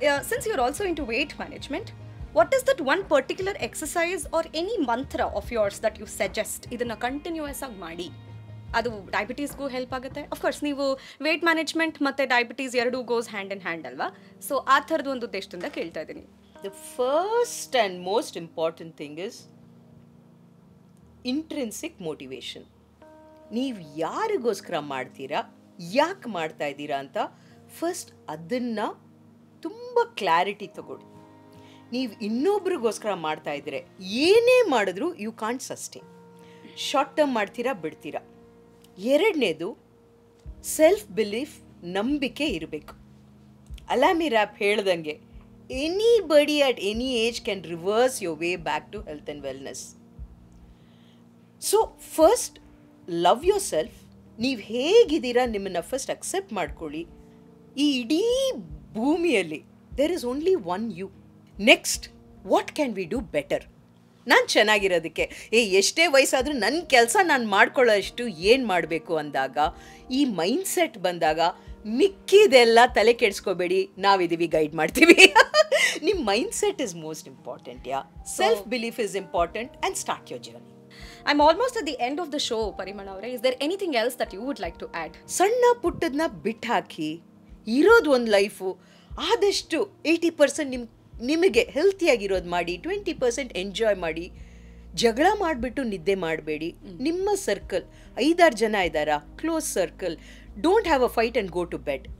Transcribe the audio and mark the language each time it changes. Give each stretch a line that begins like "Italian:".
English: Since you're also into weight management, what is that one particular exercise or any mantra of yours that you suggest
Kannada: ಇದನ್ನ continuous ಆಗಿ ಮಾಡಿ ಅದು ಡಯಾಬಿಟೀಸ್ಗೂ help ಆಗುತ್ತೆ? Of course ನೀವು wait management ಮತ್ತು diabetes ಎರಡೂ
English: goes hand in hand
Kannada: ಅಲ್ವಾ? So ಆ ಥರದ್ದು ಒಂದು ಉದ್ದೇಶದಿಂದ ಕೇಳ್ತಾ ಇದ್ದೀನಿ.
English: The first and most important thing is intrinsic motivation.
Kannada: ನೀವು ಯಾರಿಗೋಸ್ಕರ ಮಾಡ್ತೀರಾ, ಯಾಕೆ ಮಾಡ್ತಾ ಇದ್ದೀರಾ ಅಂತ ಫಸ್ಟ್ ಅದನ್ನು ತುಂಬ ಕ್ಲಾರಿಟಿ ತಗೊಳ್ಳಿ. ನೀವು ಇನ್ನೊಬ್ರಿಗೋಸ್ಕರ ಮಾಡ್ತಾ ಇದ್ರೆ ಏನೇ ಮಾಡಿದ್ರು
English: You can't sustain.
Kannada: Short term ಮಾಡ್ತೀರಾ, ಬಿಡ್ತೀರಾ. ಎರಡನೇದು ಸೆಲ್ಫ್ ಬಿಲೀಫ್, ನಂಬಿಕೆ ಇರಬೇಕು.
English: ಅಲಾಮಿ ರ್ಯಾಪ್ ಹೇಳ್ದಂಗೆ anybody at any age can reverse your way back to health and wellness. So first love yourself.
Kannada: ನೀವು ಹೇಗಿದ್ದೀರಾ ನಿಮ್ಮನ್ನು ಫಸ್ಟ್ ಅಕ್ಸೆಪ್ಟ್ ಮಾಡ್ಕೊಳ್ಳಿ. ಈ ಇಡೀ ಭೂಮಿಯಲ್ಲಿ
English: There is only one you. Next what can we do better?
Kannada: ನಾನು ಚೆನ್ನಾಗಿರೋದಕ್ಕೆ ಎಷ್ಟೇ ವಯಸ್ಸಾದರೂ ನನ್ನ ಕೆಲಸ ನಾನು ಮಾಡ್ಕೊಳ್ಳೋಷ್ಟು ಏನು ಮಾಡಬೇಕು ಅಂದಾಗ, ಈ ಮೈಂಡ್ಸೆಟ್ ಬಂದಾಗ ಮಿಕ್ಕಿದೆಲ್ಲ ತಲೆ ಕೆಡಿಸ್ಕೋಬೇಡಿ, ನಾವಿದ್ದೀವಿ, ಗೈಡ್ ಮಾಡ್ತೀವಿ.
English: ನಿಮ್ಮ mindset is most important. Yeah, self belief is important and start your journey. I'm almost at the end of the show, Parimana avare. Is there anything else that you would like to add?
Kannada: ಸಣ್ಣ ಪುಟ್ಟದನ್ನ ಬಿಟ್ಟು ಹಾಕಿ, ಇರೋದು ಒಂದು life. ಆದಷ್ಟು 80% ನಿಮಗೆ ಹೆಲ್ತಿಯಾಗಿರೋದು ಮಾಡಿ, 20% enjoy ಮಾಡಿ. ಜಗಳ ಮಾಡಿಬಿಟ್ಟು ನಿದ್ದೆ ಮಾಡಬೇಡಿ. ನಿಮ್ಮ ಸರ್ಕಲ್ 5-6 ಜನ ಇದ್ದಾರಾ, close circle,
English: Don't have a fight and go to bed.